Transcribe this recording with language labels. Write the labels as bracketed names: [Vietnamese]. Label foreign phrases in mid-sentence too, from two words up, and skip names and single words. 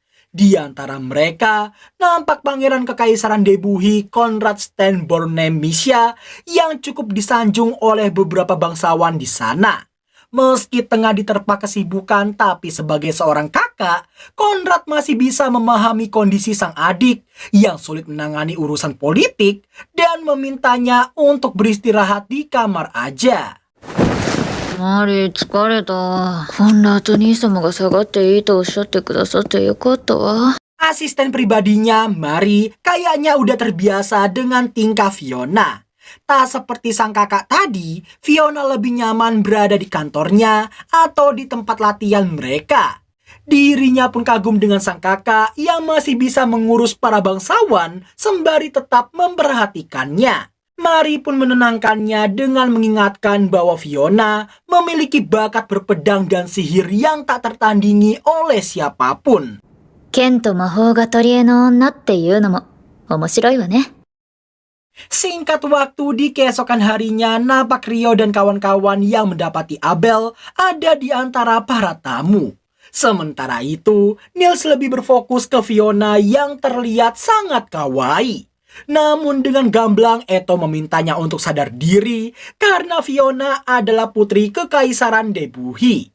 [Indonesian] Di antara mereka, nampak Pangeran Kekaisaran Debuhi Konrad Stenbornem Misha yang cukup disanjung oleh beberapa bangsawan di sana. Meski tengah diterpa kesibukan, tapi sebagai seorang kakak, Konrad masih bisa memahami kondisi sang adik yang sulit menangani urusan politik dan memintanya untuk beristirahat di kamar aja. [Japanese] マリー疲れた。こんな後兄様が下がっていいとおっしゃってくださってよかったわ。 [Indonesian] Asisten pribadinya, Mari, kayaknya udah terbiasa dengan tingkah Fiona. Tak seperti sang kakak tadi, Fiona lebih nyaman berada di kantornya atau di tempat latihan mereka. Dirinya pun kagum dengan sang kakak yang masih bisa mengurus para bangsawan sembari tetap memperhatikannya. Mari pun menenangkannya dengan mengingatkan bahwa Fiona memiliki bakat berpedang dan sihir yang tak tertandingi oleh siapapun. [Japanese] 剣と魔法が取り柄の女っていうのも面白いわね。 [Indonesian] Singkat waktu di keesokan harinya, nampak Ryo dan kawan-kawan yang mendapati Abel ada di antara para tamu. Sementara itu, Nils lebih berfokus ke Fiona yang terlihat sangat kawaii. Namun dengan gamblang Eto memintanya untuk sadar diri karena Fiona adalah putri kekaisaran Debuhi.